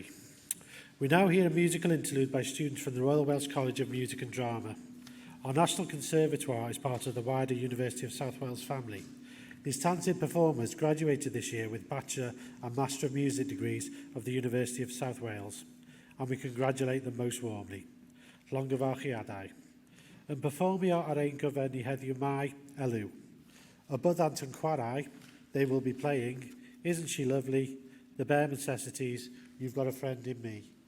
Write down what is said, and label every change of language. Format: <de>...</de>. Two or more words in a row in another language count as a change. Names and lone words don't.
<en>We now hear a musical interlude by students from the Royal Welsh College of Music and Drama. Our National Conservatoire is part of the wider University of South Wales family. These talented performers graduated this year with Bachelor and Master of Music degrees of the University of South Wales, and we congratulate them most warmly.</en> <cy>Llongyfarchiadau. Yn perfformio ar ein gyfer ni heddiw mai elw. A byddant yn chwarae,</cy> <en>they will be playing Isn't She Lovely, The Bare Necessities, You've Got a Friend in Me.</en>